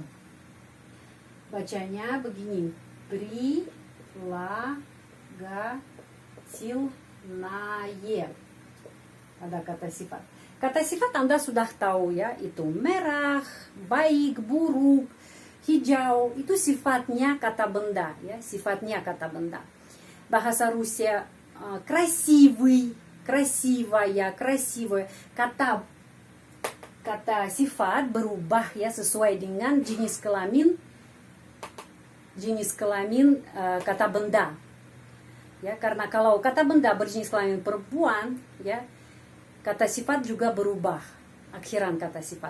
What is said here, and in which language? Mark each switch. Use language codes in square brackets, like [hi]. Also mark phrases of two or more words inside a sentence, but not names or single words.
[id] Bacanya begini. Прилагательное. Ada kata sifat. Kata sifat Anda sudah tahu ya, itu merah, baik, buruk, hijau, itu sifatnya kata benda ya, sifatnya kata benda. [ru] Bahasa Rusia красивый, красивая, красивая. [id] Kata sifat berubah ya sesuai dengan jenis kelamin kata benda. Ya, karena kalau kata benda berjenis kelamin perempuan ya, kata sifat juga berubah, akhiran kata sifat.